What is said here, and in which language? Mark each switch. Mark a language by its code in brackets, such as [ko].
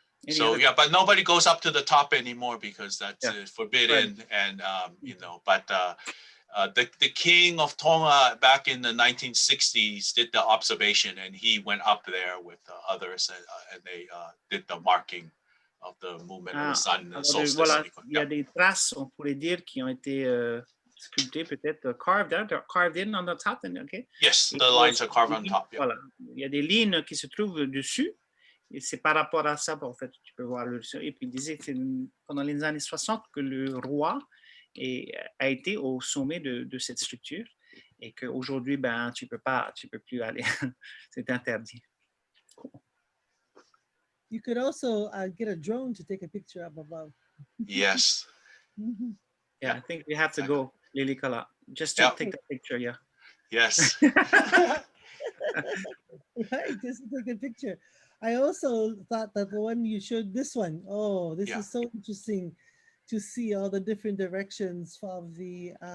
[en] So yeah, but nobody goes up to the top anymore because that's forbidden, Right. and you know. But the king of Tonga back in the 1960s did the observation, and he went up there with others, and they did the marking of the movement of the sun and solstice. [fr] Voilà, il y a des traces, on pourrait dire, qui ont été sculptées, peut-être [en] carved in on the top. Okay? Yes, the lines are carved on top. Yeah. [fr] Voilà, il y a des lignes qui se trouvent dessus, et c'est par rapport à ça, en fait, tu peux voir. Et puis il disait que c'est pendant les années 60 que le roi a été au sommet de cette structure, et qu'aujourd'hui, ben, tu peux plus aller. C'est interdit. Cool. [en] You could also get a drone to take a picture up above. Yes. Yeah, I think we have to go, Lilikalā, just to take the picture. Yeah. Yes. Right, just to take a picture. I also thought that the one you showed, this one, this is so interesting to see all the different directions of the